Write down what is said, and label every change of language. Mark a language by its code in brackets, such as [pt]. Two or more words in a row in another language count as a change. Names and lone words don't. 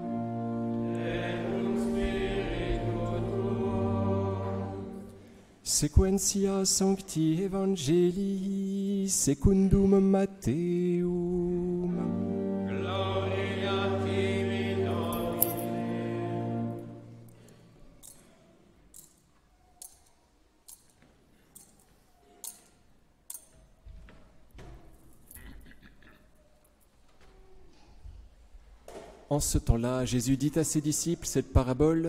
[la] Sequentia Sancti Evangelii secundum Matteum. Gloria tibi Domine. [fr] En ce temps-là, Jésus dit à ses disciples cette parabole.